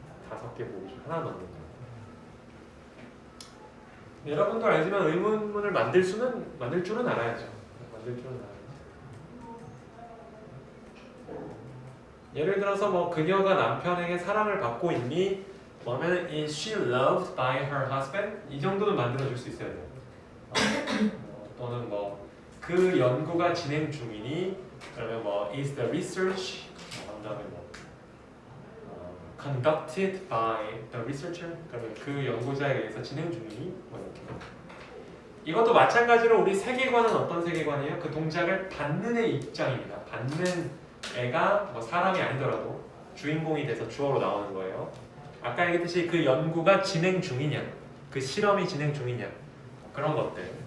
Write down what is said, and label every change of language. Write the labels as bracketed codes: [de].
[ko] 5개 보기 중 하나 넣는 거. 여러분도 알지만 의문문을 만들 줄은 알아야죠. 만들 줄은 알아야죠. 예를 들어서 뭐 그녀가 남편에게 사랑을 받고 있니? 뭐면 [en] is she loved by her husband? [ko] 이 정도는 만들어 줄 수 있어야 돼요. 또는 뭐 그 연구가 진행 중이니? 그러면 뭐 [en] is the research? [ko] 그다음에 뭐 [en] conducted by the researcher? [ko] 그러면 그 연구자에 의해서 진행 중이니? 뭐 이렇게. 이것도 마찬가지로 우리 세계관은 어떤 세계관이에요? 그 동작을 받는 애 입장입니다. 받는 애가 뭐 사람이 아니더라도 주인공이 돼서 주어로 나오는 거예요. 아까 얘기했듯이 그 연구가 진행 중이냐, 그 실험이 진행 중이냐, 그런 것들.